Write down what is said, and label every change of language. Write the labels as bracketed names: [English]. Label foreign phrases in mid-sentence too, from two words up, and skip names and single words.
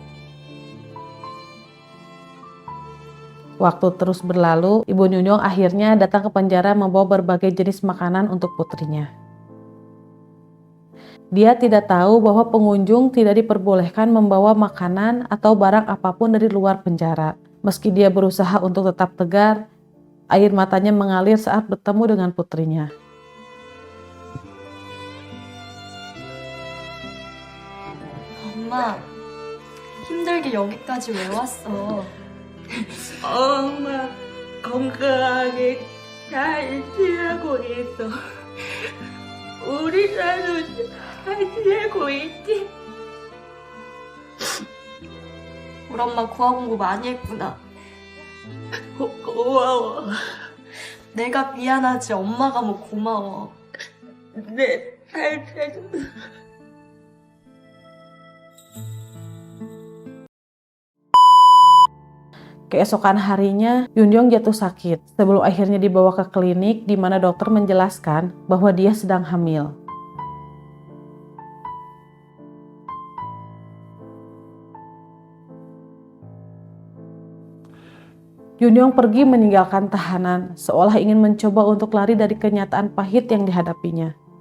[Indonesian] Waktu terus berlalu, Ibu Yunyong akhirnya datang ke penjara membawa berbagai jenis makanan untuk putrinya. Dia tidak tahu bahwa pengunjung tidak diperbolehkan membawa makanan atau barang apapun dari luar penjara. Meski dia berusaha untuk tetap tegar, air matanya mengalir saat bertemu dengan putrinya. [Korean] 엄마, 힘들게 여기까지 왜 왔어? 엄마 건강하게 잘 지내고 있어. 우리 딸도 잘 지내고 있지? 우리 엄마 구화 공부 많이 했구나. 고마워. 내가 미안하지 엄마가 뭐 고마워. 내잘 [Indonesian] Keesokan harinya, Yunyong jatuh sakit sebelum akhirnya dibawa ke klinik di mana dokter menjelaskan bahwa dia sedang hamil. Yunyong pergi meninggalkan tahanan, seolah ingin mencoba untuk lari dari kenyataan pahit yang dihadapinya.